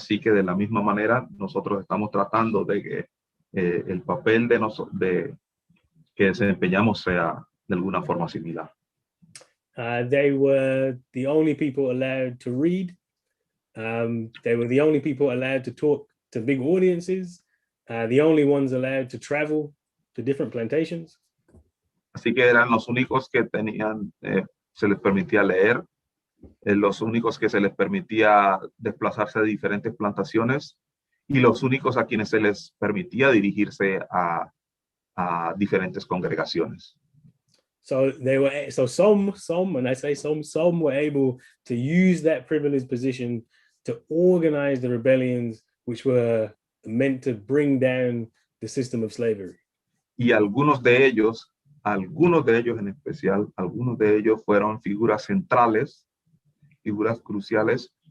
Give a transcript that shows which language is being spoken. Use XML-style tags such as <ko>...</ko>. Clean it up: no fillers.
<es>Así que de la misma manera nosotros estamos tratando de que el papel que desempeñamos sea de alguna forma similar.</es> <en>They were the only people allowed to read. They were the only people allowed to talk to big audiences. The only ones allowed to travel to different plantations.</en> <es>Así que eran los únicos que tenían, se les permitía leer, los únicos que se les permitía desplazarse a diferentes plantaciones, y los únicos a quienes se les permitía dirigirse a diferentes congregaciones.</es> <en>So some, and I say some were able to use that privileged position to organize the rebellions which were meant to bring down the system of slavery.</en> <es>Y algunos de ellos en especial, algunos de ellos fueron figuras centrales, figuras cruciales</es>